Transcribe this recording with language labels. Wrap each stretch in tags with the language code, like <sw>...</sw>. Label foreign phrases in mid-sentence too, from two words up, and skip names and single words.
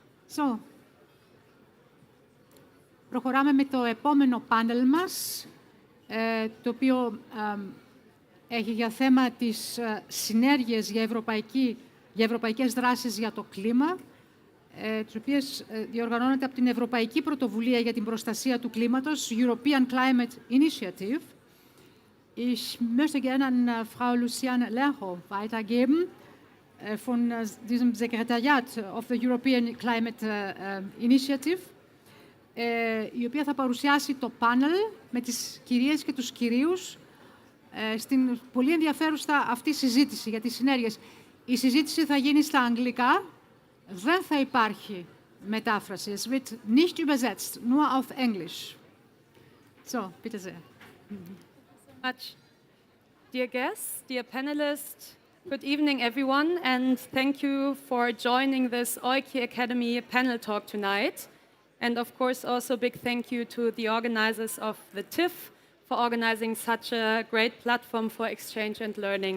<el>So, προχωράμε με το επόμενο πάνελ μας, το οποίο έχει για θέμα τις συνέργειες για ευρωπαϊκές δράσεις για το κλίμα, τις οποίες διοργανώνεται από την Ευρωπαϊκή Πρωτοβουλία για την Προστασία του Κλίματος, European Climate Initiative.</el> <de>Ich möchte gerne an Frau Luciane Lercho weitergeben von diesem Sekretariat of the European Climate Initiative,</de> <el>η οποία θα παρουσιάσει το πάνελ με τις κυρίες και τους κυρίους στην πολύ ενδιαφέρουσα αυτή συζήτηση για τις συνέργειες. Η συζήτηση θα γίνει στα αγγλικά, δεν θα υπάρχει μετάφραση.</el> <de>Es wird nicht übersetzt, nur auf English. So, bitte sehr. Much.</de> <en>Dear guests, dear panelists, good evening everyone, and thank you for joining this OIKI Academy panel talk tonight. And of course also big thank you to the organizers of the TIF for organizing such a great platform for exchange and learning.</en>